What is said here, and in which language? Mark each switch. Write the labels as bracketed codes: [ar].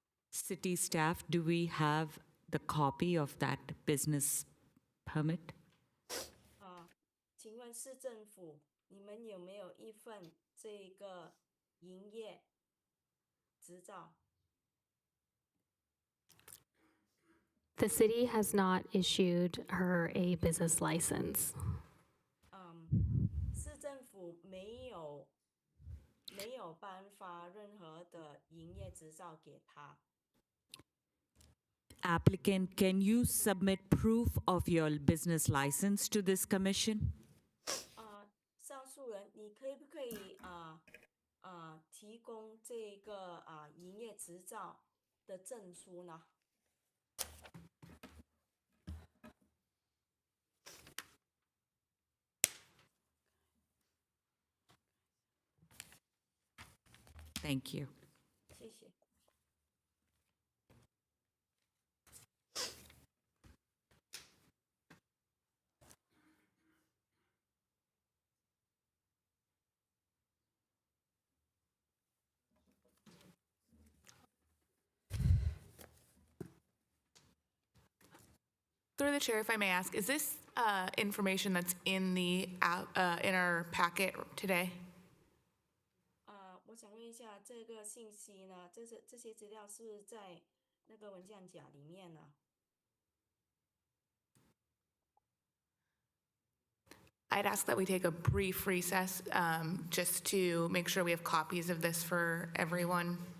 [en] City staff, do we have the copy of that business permit? [zh] 请问市政府，你们有没有一份这个营业执照？ [en] The city has not issued her a business license. [zh] 市政府没有颁发任何的营业执照给他。 [en] Applicant, can you submit proof of your business license to this commission? [zh] 上诉人，你可以提供这个营业执照的证书呢？ [en] Thank you. [zh] 谢谢。 [en] Through the chair, if I may ask, is this information that's in the in our packet today? [zh] 我想问一下，这个信息呢，这些资料是不是在那个文件夹里面呢？ [en] I'd ask that we take a brief recess just to make sure we have copies of this for everyone.